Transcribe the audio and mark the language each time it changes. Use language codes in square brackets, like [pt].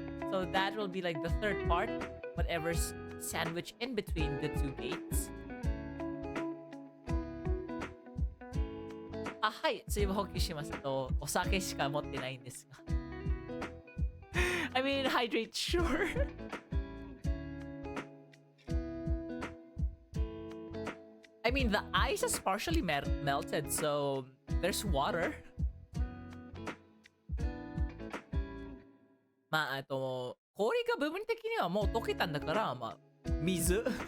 [en] So that will be like the third part. Whatever's sandwiched in between the two gates. [ja] はい、水分補給しますと、お酒しか持ってないんですが。 [en] I mean, hydrate, sure. I mean, the ice is partially melted, so there's water. [ja] まあ、氷が部分的にはもう溶けたんだから、まあ、水。